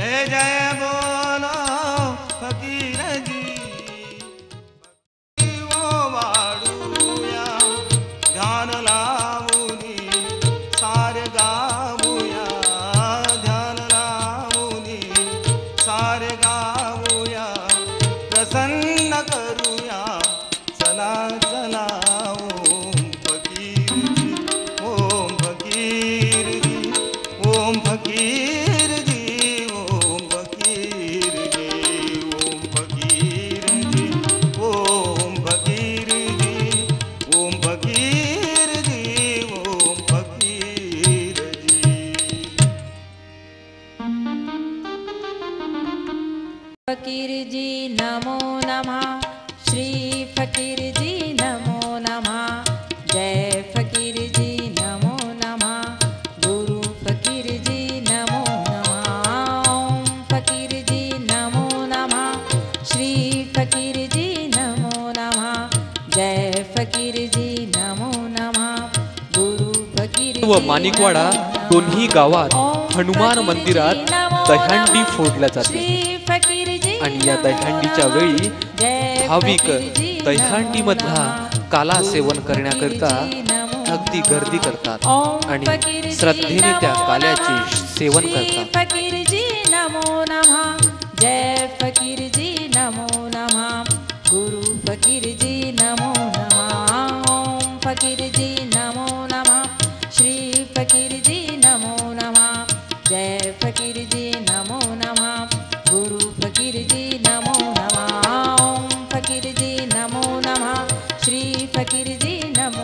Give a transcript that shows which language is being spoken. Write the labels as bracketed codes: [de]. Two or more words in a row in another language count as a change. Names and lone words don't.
[hi] जय बोलो [mr] फकीर जी ओ वाडूया ध्यान लावूनी सारे गाऊया ध्यान लावूनी सारे गाऊया प्रसन्न करूया चला चला ओम फकीर जी ओम फकीर जी ओम फकीर जी ओम फकीर जी ओम फकीर जी ओम फकीर जी ओम फकीर जी [sa] फकीर जी नमो नमः श्री फकीर जी नमो नमः जय फकीर जी नमो नमः गुरु फकीर जी नमो नमः ओम फकीर जी नमो नमः श्री फकीर जी नमो नमः जय फकीर जी नमो नमः गुरु फकीर [mr] व माणिकवाडा दोन्ही गावात हनुमान मंदिरात दहीहंडी फोडल्या जाते आणि या दहीहंडीच्या वेळी भाविक दहीहंडी मधला काला सेवन करण्याकरिता अगदी गर्दी करतात आणि श्रद्धेने त्या काल्याचे सेवन करतात. [sa] फकीर जी नमो नमः जय फकीर जी नमो नमः गुरु फकीर जी नमो नमः ओम फकीर जी नमो नमः श्री फकीर जी नमो नमः जय फकीर जी नमो नमः गुरु फकीर जी नमो नमः ओम फकीर जी नमो नमः श्री फकीर जी नमो